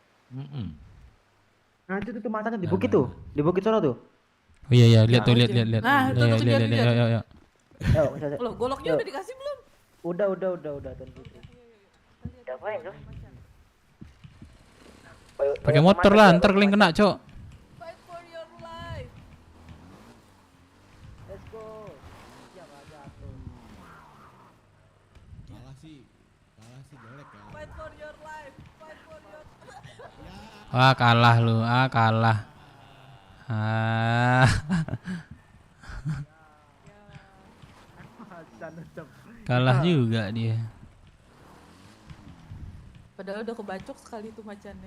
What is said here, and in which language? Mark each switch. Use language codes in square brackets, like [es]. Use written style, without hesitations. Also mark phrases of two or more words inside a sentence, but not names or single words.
[id] Nah itu tuh matanya di bukit tuh, di bukit sono tuh. Oh iya, iya, lihat tuh, lihat. Nah, itu tuh Lihat, lihat. lihat. Loh, goloknya udah dikasih belum? Udah Tuan Putri. Ngapain tuh? Pakai motor lah, ntar kalian kena, Cok. [en] Fight for your life. Let's go. [id] Ya nggak jatuh. Kalah sih jelek ya. [en] Fight for your life. Fight for your [id] Ah, kalah lu, kalah. Kalah juga dia. Padahal udah kebacok sekali tuh macannya.